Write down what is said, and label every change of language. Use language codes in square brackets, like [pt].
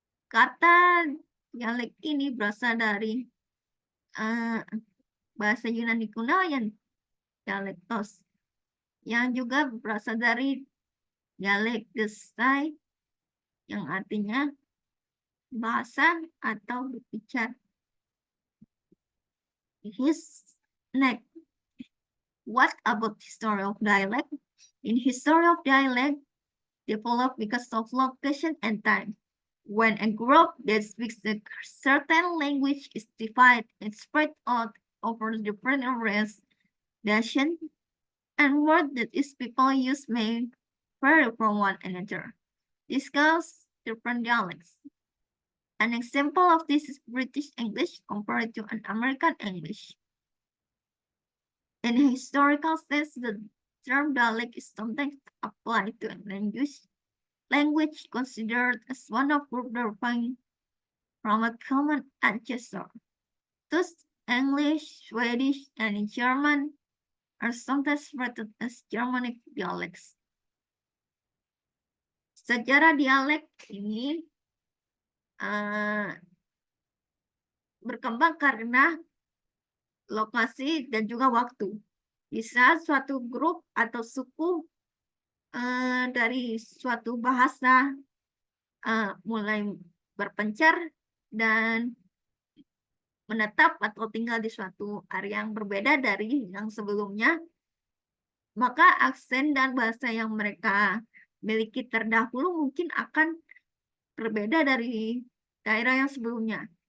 [id] Kata dialek ini berasal dari bahasa Yunani kuno yang dialektos, yang juga berasal dari dialek gestai, yang artinya bahasa atau berbicara. [en] Next, what about history of dialect? In history of dialect, developed because of location and time. When a group that speaks a certain language is divided and spread out over different areas, nation, and words that its people use may vary from one another. This causes different dialects. An example of this is British English compared to an American English. In a historical sense, the term dialect is sometimes applied to a language considered as one of group deriving from a common ancestor. Thus, English, Swedish, and German are sometimes referred as Germanic dialects. [id] Sejarah dialek ini berkembang karena lokasi dan juga waktu. Di saat suatu grup atau suku dari suatu bahasa mulai berpencar dan menetap atau tinggal di suatu area yang berbeda dari yang sebelumnya, maka aksen dan bahasa yang mereka miliki terdahulu mungkin akan berbeda dari daerah yang sebelumnya.